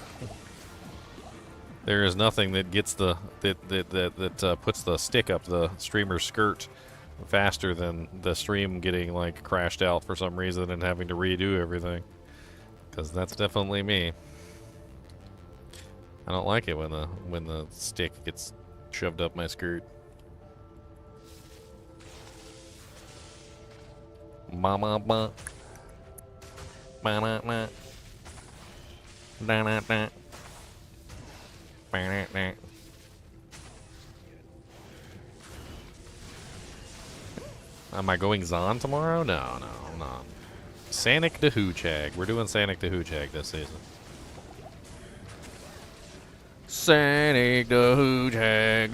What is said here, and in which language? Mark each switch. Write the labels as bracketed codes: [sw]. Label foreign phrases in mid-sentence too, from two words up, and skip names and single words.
[en] There is nothing that gets the puts the stick up the streamer's skirt faster than the stream getting like crashed out for some reason and having to redo everything. Because that's definitely me. I don't like it when the stick gets shoved up my skirt. Mama ba. Ba na na. Da na na. Ba na na. Am I going Zon tomorrow? No, I'm not. Sanic the Hoochag. We're doing Sanic the Hoochag this season. Sanic the Hoochag.